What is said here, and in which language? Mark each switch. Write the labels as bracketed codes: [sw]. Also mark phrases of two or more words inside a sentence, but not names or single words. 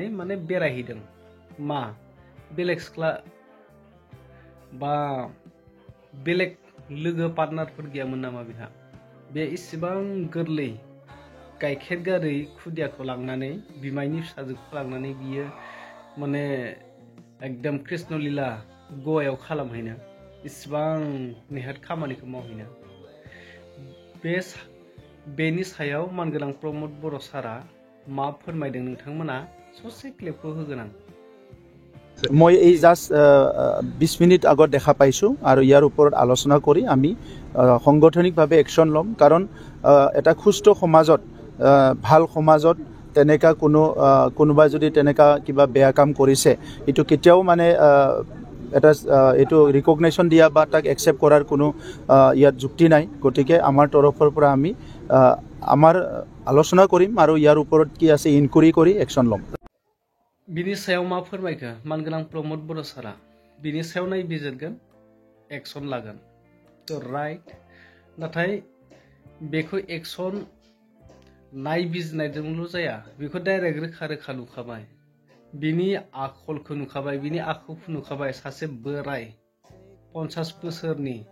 [brx] माने बेरायहैदों मा बेलेग सिख्ला बा बेलेग लोगो पार्टनारफोर गैयामोन नामा बिहा बे इसेबां गोरलै गाइखेर गारै खुदियाखौ लांनानै बिमायनि फिसाजोखौ लांनानै बियो माने एकदम कृष्ण लीला गवायाव खालामहैनो इसेबां नेहाथ खामानिखौ मावहैनो बेनि सायाव मानगोनां प्रमद बर' सारा मा फोरमायदों नोंथांमोना ससे क्लिपखौ होगोन आं [as] মই এই জাস্ট 20 মিনিট আগত দেখা পাইছো আৰু ইয়াৰ ওপৰত আলোচনা কৰি আমি সাংগঠনিকভাৱে একশন ল'ম কাৰণ এটা সুস্থ সমাজত ভাল সমাজত তেনেকা কোনোবা যদি তেনেকা কিবা বেয়া কাম কৰিছে এটো কেতিয়াও মানে এটা এটো ৰিকগনিশ্যন দিয়া বা তাক একচেপ্ট কৰাৰ কোনো ইয়াত যুক্তি নাই গতিকে আমাৰ তৰফৰ পৰা আমি আমাৰ আলোচনা কৰিম আৰু ইয়াৰ ওপৰত কি আছে ইনকুৱাৰি কৰি একশন ল'ম [brx] बिनि सायाव मा फोरमायखो मानगोनां प्रमद बर' सारा बिनि सायाव नायबिजिरगोन एक्सन लागोन थ' राइट नाथाय बेखौ एक्सन नायबिजिरनायजोंल' जाया बेखौ डाइरेक्ट रोखा रोखा नुखाबाय बिनि आखलखौ नुखाबाय बिनि आखुखौ नुखाबाय सासे बोराय 50 बोसोरनि